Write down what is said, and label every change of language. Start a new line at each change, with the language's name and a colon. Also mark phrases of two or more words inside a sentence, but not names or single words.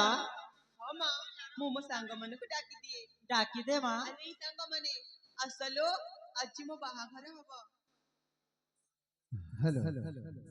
Odia: ହଁ ମା ମୁଁ ମୋ ସାଙ୍ଗମାନଙ୍କୁ ଡାକିଦିଏ ଡାକି ଦେ ମା ଆରେ ସାଙ୍ଗମାନେ ଆସଲୋ ଆଜି ମୋ ବାହାଘର ହବ हेलो